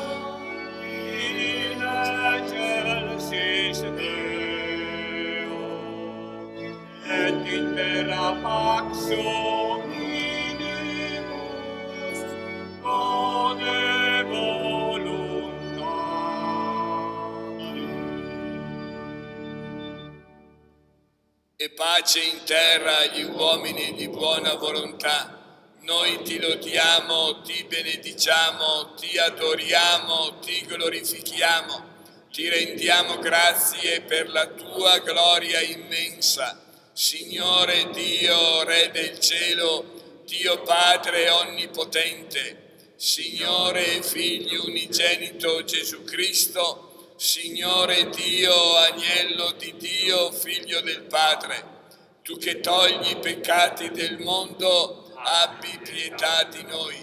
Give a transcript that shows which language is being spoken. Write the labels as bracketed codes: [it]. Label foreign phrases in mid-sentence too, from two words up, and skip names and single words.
[la] in excelsis Deo, et in terra pax hominibus, bone voluntatis. [it] E pace in terra agli uomini di buona volontà. Noi ti lodiamo, ti benediciamo, ti adoriamo, ti glorifichiamo, ti rendiamo grazie per la tua gloria immensa. Signore Dio, Re del cielo, Dio Padre onnipotente, Signore e Figlio unigenito Gesù Cristo, Signore Dio, Agnello di Dio, Figlio del Padre, tu che togli i peccati del mondo, abbi pietà di noi.